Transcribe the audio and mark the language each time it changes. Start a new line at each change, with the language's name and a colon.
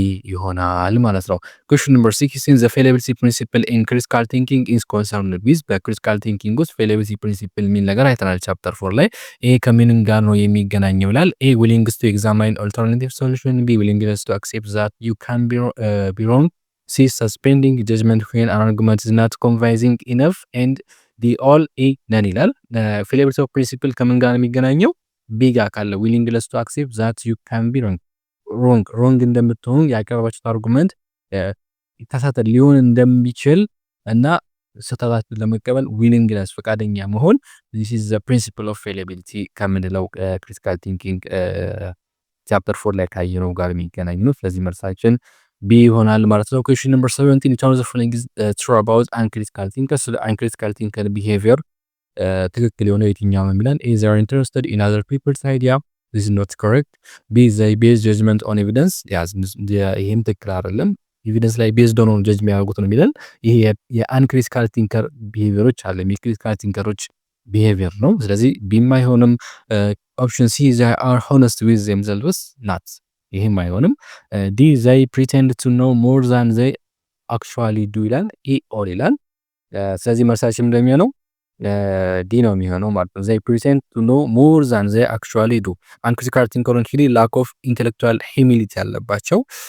English: ይሆናል ማለት ነው። question number 16 the fallibility principle in critical thinking is concerned with
Amharic: በክሪቲካል ቲንኪንግ ውስጥ
English: fallibility principle
Amharic: የሚል ነገር አይተናል ቻፕተር 4 ላይ። ይሄ ከምን ጋር ነው የሚገናኘው ይላል።
English: A willingness to examine alternative solution, B willingness to accept that you can be wrong, C suspending judgment when an argument is not convincing enough, and D all A none ይላል። fallibility of principle
Amharic: ከምን ጋር ነው የሚገናኘው?
English: B ጋር ካለ willingness to accept that you can be wrong
Amharic: ሮንግ እንደምትሆኑ ያቀረባችሁት አርጉመንት የተሳሳተ ሊሆን እንደሚችል እና ስህተታችሁን ለመቀበል ዊሊንግነስ ፈቃደኛ መሆን
English: this is the principle of fallibility ከምንለው critical thinking
Amharic: ቻፕተር 4 ላይ ካየነው ጋር የሚገናኝ ነው። ስለዚህ መልሳችን ቢ ይሆናል ማለት ነው።
English: question number 17 in terms of feeling is true about uncritical thinkers ስለ uncritical thinker behavior
Amharic: ትክክል የሆነ የትኛው ነው የሚለን
English: is they are interested in other people's idea. This is not correct. B is they base judgment on evidence.
Amharic: ይሄም ትክክል አይደለም። ኤቪደንስ ላይ ቤዝድ ሆኖ ጀጅ የሚያደርጉት ነው የሚለን። ይሄ የአንክሪቲካል ቲንከር ቢሄቪየሮች አለ የክሪቲካል ቲንከሮች ቢሄቪየር ነው። ስለዚህ ቢም አይሆንም። ኦፕሽን ሲ
English: they are honest with themselves not
Amharic: ይሄም አይሆንም። ዲ
English: they pretend to know more than they actually do
Amharic: ይላል። ኢ ኦል ይላል። ስለዚህ መልሳችን እንደሚሆነው ዲ ነው የሚሆነው ማለት ነው። they pretend to know more than they actually do አንክሪቲካል ቲንከሮች እንግዲህ
English: lack of intellectual humility
Amharic: ያለባቸው